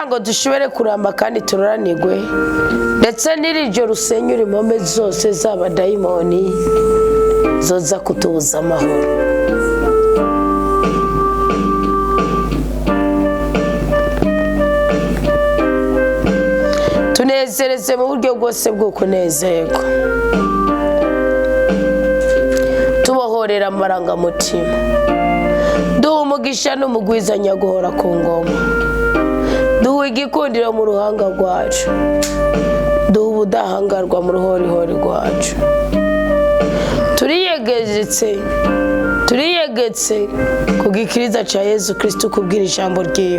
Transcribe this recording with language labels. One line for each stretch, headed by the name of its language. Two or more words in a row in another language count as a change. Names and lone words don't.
Rundi: ngo dushobore kuramba kandi turoranirwe, ndetse n'iri joro usenyura impome zose z'abadayimoni zoza kutubuza amahoro. Tunezereze mu buryo bwose bwo kunezerwa, tubohorera amarangamutima, duha umugisha n'umugwizanya guhora ku ngoma, duha igikundiro mu ruhanga rwacu, duha ubudahangarwa mu ruhorihori rwacu. Turiyegetse ku gikiriza cya Yesu Kristo kubwira ijambo ryiwe.